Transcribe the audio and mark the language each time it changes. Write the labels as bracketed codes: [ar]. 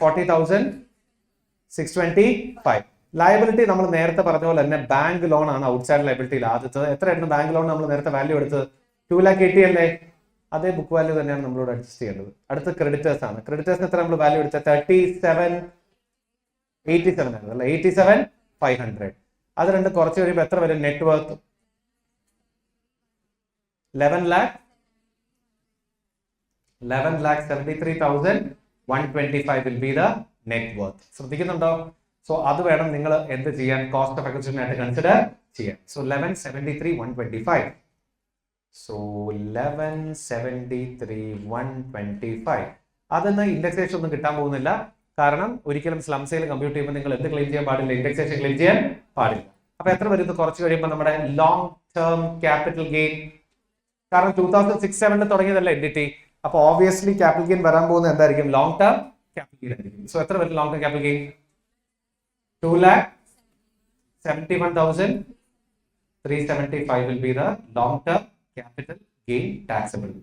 [ml] 15,40,625. Liability നമ്മൾ നേരത്തെ പറഞ്ഞ പോലെ തന്നെ ബാങ്ക് ലോൺ ആണ് ഔട്ട്സൈഡ് ലയബിലിറ്റിയിൽ ആദ്യത്തത്. എത്രയായിരുന്നു ബാങ്ക് ലോൺ നമ്മൾ നേരത്തെ വാല്യൂ എടുത്തത്? 2,80,000 അല്ലേ? അതേ ബുക്ക് വാല്യൂ തന്നെയാണ് നമ്മളോട് അഡ്ജസ്റ്റ് ചെയ്യേണ്ടത്. അടുത്ത ക്രെഡിറ്റേഴ്സ് ആണ്. ക്രെഡിറ്റേഴ്സിന് എത്ര നമ്മൾ വാല്യൂ എടുത്തത്? 37,87 ആണ് അല്ലേ? 87,500. അത് രണ്ട് കുറച്ച് കഴിയുമ്പോൾ എത്ര വരും? [en] Net worth 11,73,125 will be the net worth. [ml] ശ്രദ്ധിക്കുന്നുണ്ടോ? So അത് വേണം നിങ്ങൾ എന്ത് ചെയ്യാൻ? കോസ്റ്റ് ഓഫ് അക്വിസിഷൻ ആയിട്ട് കൺസിഡർ ചെയ്യാൻ. സോ 11,73,125. സോ 11,73,125 അതെന്ന് ഇൻഡെക്സേഷൻ ഒന്നും കിട്ടാൻ പോകുന്നില്ല. കാരണം ഒരിക്കലും സ്ലം സെയിൽ കമ്പ്യൂട്ട് ചെയ്യുമ്പോൾ നിങ്ങൾ എന്ത് ക്ലെയിം ചെയ്യാൻ പാടില്ല? ഇൻഡെക്സേഷൻ ക്ലെയിം ചെയ്യാൻ പാടില്ല. അപ്പൊ എത്ര വരും? കുറച്ച് കഴിയുമ്പോൾ നമ്മുടെ ലോങ് ടേം ക്യാപിറ്റൽ ഗെയിൻ. കാരണം 2006-07 തുടങ്ങിയതല്ല എൻഡിറ്റി. അപ്പൊ ഓബിയസ്ലി ക്യാപിറ്റൽ ഗെയിൻ വരാൻ പോകുന്നത് എന്തായിരിക്കും? ലോങ് ടേം ക്യാപിറ്റൽ ഗെയിൻ ആയിരിക്കും. സോ എത്ര വരും long term capital gain? [en] 2,71,375 will be the long term capital gain taxable.